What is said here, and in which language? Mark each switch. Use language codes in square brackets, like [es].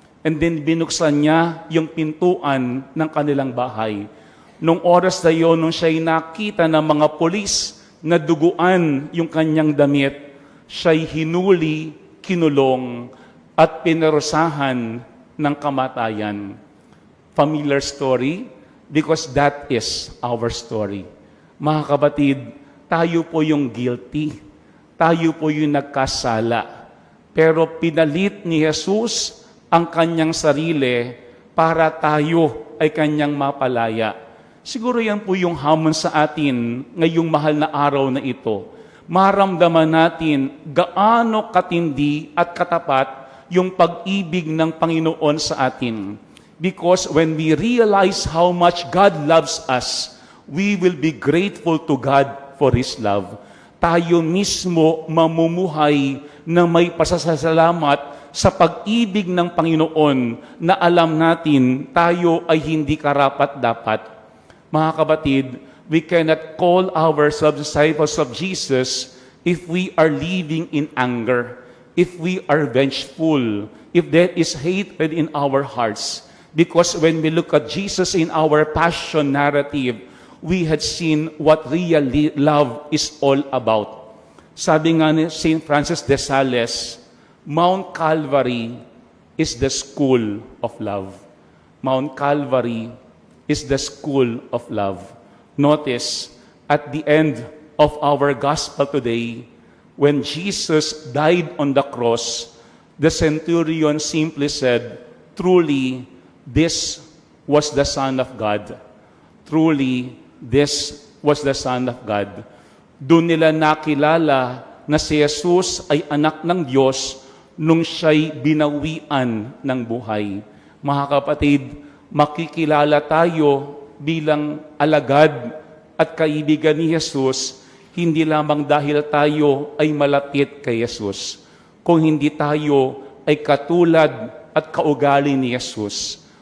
[en] And then [tl] binuksan niya yung pintuan ng kanilang bahay. Nung oras na yun, nung siya'y nakita ng mga polis na duguan yung kanyang damit, siya'y hinuli, kinulong, at pinarusahan ng kamatayan. [en] Familiar story? Because that is our story. [tl] Mga kapatid, tayo po yung guilty. Tayo po yung nagkasala. Pero pinalit ni Jesus ang kanyang sarili para tayo ay kanyang mapalaya. Siguro yan po yung hamon sa atin ngayong mahal na araw na ito. Maramdaman natin gaano katindi at katapat yung pag-ibig ng Panginoon sa atin. [en] Because when we realize how much God loves us, we will be grateful to God for His love. [tl] Tayo mismo mamumuhay na may pasasalamat sa pag-ibig ng Panginoon na alam natin tayo ay hindi karapat-dapat. Mga kapatid, [en] we cannot call ourselves disciples of Jesus if we are living in anger, if we are vengeful, if there is hatred in our hearts. Because when we look at Jesus in our passion narrative, we had seen what real love is all about. [tl] Sabi nga ni [en] St. Francis de Sales, Mount Calvary is the school of love. Mount Calvary is the school of love. Notice, at the end of our gospel today, when Jesus died on the cross, the centurion simply said, truly, this was the Son of God. Truly, this was the Son of God. [tl] Doon nila nakilala na si Jesus ay anak ng Diyos nung siya'y binawian ng buhay. Mga kapatid, makikilala tayo bilang alagad at kaibigan ni Jesus, hindi lamang dahil tayo ay malapit kay Jesus, kung hindi tayo ay katulad at kaugali ni Jesus.